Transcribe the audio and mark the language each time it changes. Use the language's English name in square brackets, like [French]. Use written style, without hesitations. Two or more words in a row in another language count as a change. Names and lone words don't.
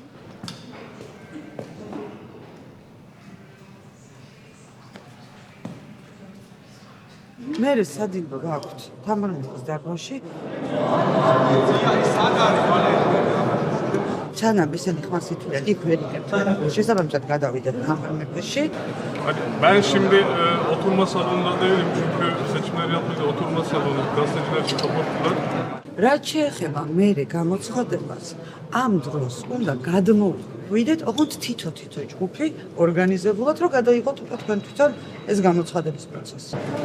[Georgian] მერე სადილო გაქვთ თამარეთის დარბაზში. ჩანამ ისინი ხმას ითვლიან, იქ ვერ იქნებთ. შესაბამისად გადავიდეთ ამერებში. [Turkish] Ben şimdi oturma salonundayım çünkü seçimleri yapmayı oturma salonu gazeteciler için kapattılar. [Georgian] რაც შეეხება მერე გამოცხადებას, ამ დროს უნდა გადმოვიდეთ, ოღონდ თითო ჯგუფი ორგანიზებულად, რომ გადაიღოთ უკვე თქვენ თვითონ ეს გამოცხადების პროცესი.